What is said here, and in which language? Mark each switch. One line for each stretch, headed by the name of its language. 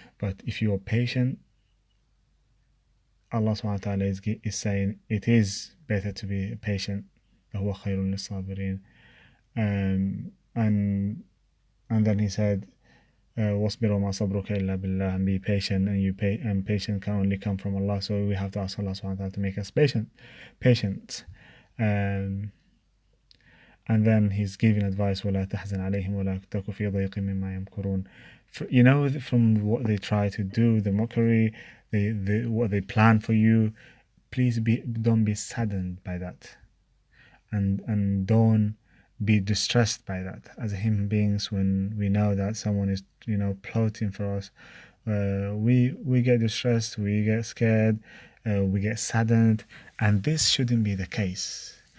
English: But if you are patient, Allah subhanahu wa ta'ala is saying it is better to be patient.
Arabic: لَهُوَ خَيْرٌ لِلصَّابِرِينَ.
English: And then he said,
Arabic: وَاصْبِرْ وَمَا صَبْرُكَ إِلَّا بِاللَّهِ,
English: and be patient, and patience can only come from Allah. So we have to ask Allah subhanahu wa ta'ala to make us patient. And then he's giving advice,
Arabic: وَلَا تَحْزَنْ عَلَيْهِمْ وَلَا تَكُ فِي ضَيْقٍ مِّمَّا يَمْكُرُونَ.
English: From what they try to do, the mockery, what they plan for you, please don't be saddened by that, and don't be distressed by that. As human beings, when we know that someone is plotting for us, we get distressed, we get scared, we get saddened, and this shouldn't be the case.